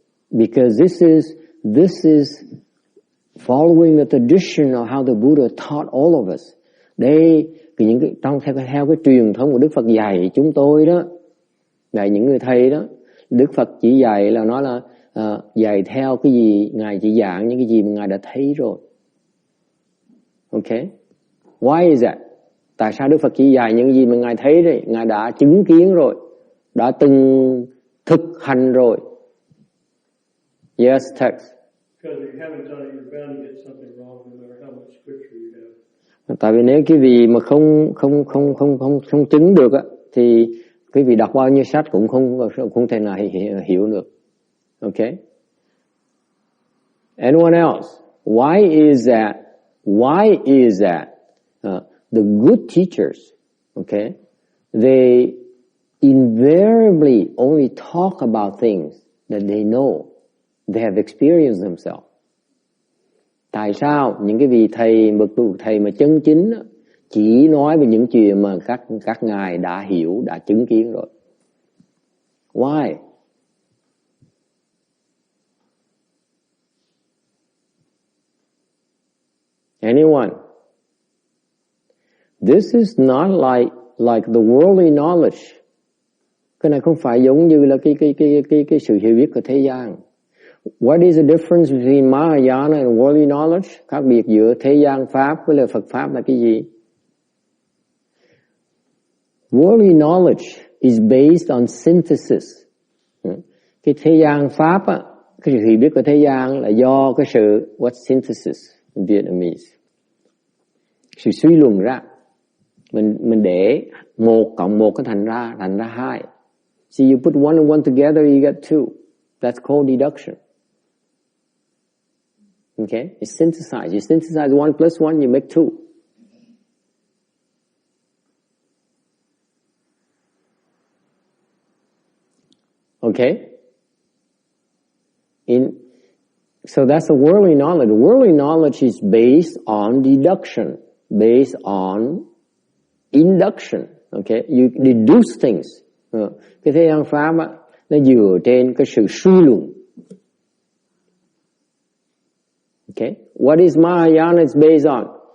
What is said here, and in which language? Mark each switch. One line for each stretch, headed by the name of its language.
English: Because this is following the tradition of how the Buddha taught all of us.
Vietnamese: Đây, theo cái truyền thống của Đức Phật dạy chúng tôi đó, dạy những người thầy đó, Đức Phật chỉ dạy là nói là dạy theo cái gì Ngài chỉ giảng những cái gì mà Ngài đã thấy rồi. Okay?
English: Why is that?
Vietnamese: Tại sao Đức Phật chỉ dạy những gì mà Ngài thấy rồi, Ngài đã chứng kiến rồi, đã từng thực hành rồi.
English: Yes, text. Because if you haven't done it, you're bound to get something wrong, no matter how much scripture you have.
Vietnamese: Tại vì nếu cái vị mà không chứng được á, thì cái vị đọc bao nhiêu sách cũng không thể nào hiểu được. Okay?
English: Anyone else? Why is that? Why is that? The good teachers, okay, they invariably only talk about things that they know, they have experienced themselves.
Vietnamese: Tại sao những cái vị bậc thầy mà chân chính chỉ nói về những chuyện mà các ngài đã hiểu, đã chứng kiến rồi?
English: Why? Anyone? This is not like the worldly knowledge.
Vietnamese: Cái này không phải giống như là cái sự hiểu biết của thế gian.
English: What is the difference between Mahayana and worldly knowledge?
Vietnamese: Khác biệt giữa thế gian pháp với là Phật pháp là cái gì?
English: Worldly knowledge is based on synthesis.
Vietnamese: Cái thế gian pháp á, cái sự hiểu biết của thế gian là do cái sự
English: what synthesis in Vietnamese,
Vietnamese: sự suy luận ra. Mình để 1 cộng 1 thành ra 2.
English: See, you put 1 and 1 together, you get 2. That's called deduction. Okay? You synthesize. You synthesize 1 plus 1, you make 2. Okay? So that's the worldly knowledge. The worldly knowledge is based on deduction, based on induction. Okay? You deduce things.
Vietnamese: Cái thế gian pháp á, nó dựa trên cái sự suy luận. Okay?
English: What is Mahayana is based on?